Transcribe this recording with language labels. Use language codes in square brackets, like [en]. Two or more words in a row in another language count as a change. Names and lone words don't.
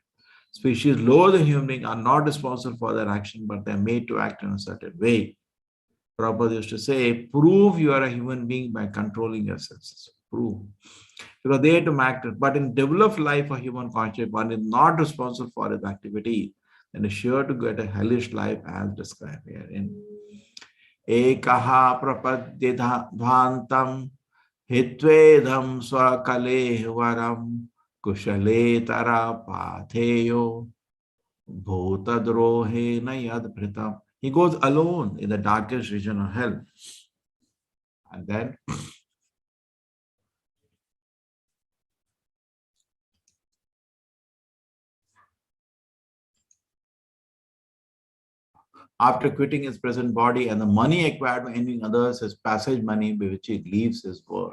[en] Species lower than human beings are not responsible for their action, but they're made to act in a certain way. Prabhupada used to say, prove you are a human being by controlling your senses. Prove. Because they had to act it. But in developed life, a human conscious one is not responsible for his activity, then is sure to get a hellish life as described here in [sa] एकः प्रपद्यते ध्वान्तं हित्वेदं स्वकलेवरम् कुशलेतर पाथेयो भूतद्रोहेण यद्भृतम्. [en] He goes alone in the darkest region of hell. And then after quitting his present body and the money acquired by envying others, his passage money by which he leaves his world.